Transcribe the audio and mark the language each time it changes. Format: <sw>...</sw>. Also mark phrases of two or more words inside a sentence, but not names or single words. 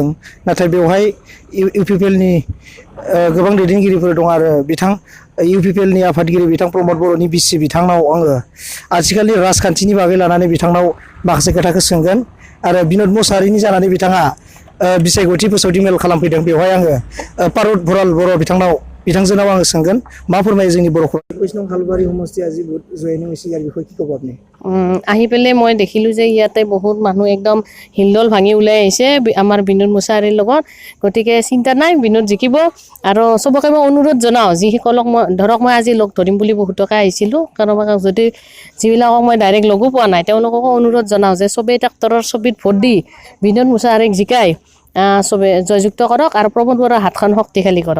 <brx>नाथाय बेवहाय इउपिपिएलनि गोबां दैदेनगिरिफोर दं आरो बिथां इउपिपिएलनि आफादगिरि बिथां प्रमद बर'नि बिसि बिथांनाव आङो आथिखालनि राजखान्थिनि बागै लानानै बिथांनाव माखासे खोथाखौ सोंगोन आरो बिनोद मुसाहारिनि जानानै बिथाङा बिसायख'थि फोसावथि मेल खालामफैदों। बेवहाय आङो पारुत भराल बर' बिथांजोनाव आङो सोंगोन मा फोरमायो जोंनि बर'खौ वैष्णव हालबारि</brx> <as>সমষ্টি আজি জয়নিং হৈছে ইয়াৰ বিষয়ে কি ক'ব আপুনি? আহি পেলাই মই দেখিলোঁ যে ইয়াতে বহুত মানুহ একদম হিলদল ভাঙি ওলাই আহিছে আমাৰ বিনোদ মুছাহাৰীৰ লগত। গতিকে চিন্তা নাই, বিনোদ জিকিব। আৰু চবকে মই অনুৰোধ জনাওঁ, যিসকলক মই ধৰক মই আজি লগ ধৰিম বুলি বহুতকে আহিছিলোঁ, কাৰোবাক যদি যিবিলাকক মই ডাইৰেক্ট লগো পোৱা নাই তেওঁলোককো অনুৰোধ জনাওঁ যে চবেই ট্ৰেক্টৰৰ ছবিত ভোট দি বিনোদ মুছাহাৰীক জিকাই চবে জয়যুক্ত কৰক আৰু প্ৰমোদ বৰাৰ হাতখন শক্তিশালী কৰক।</as>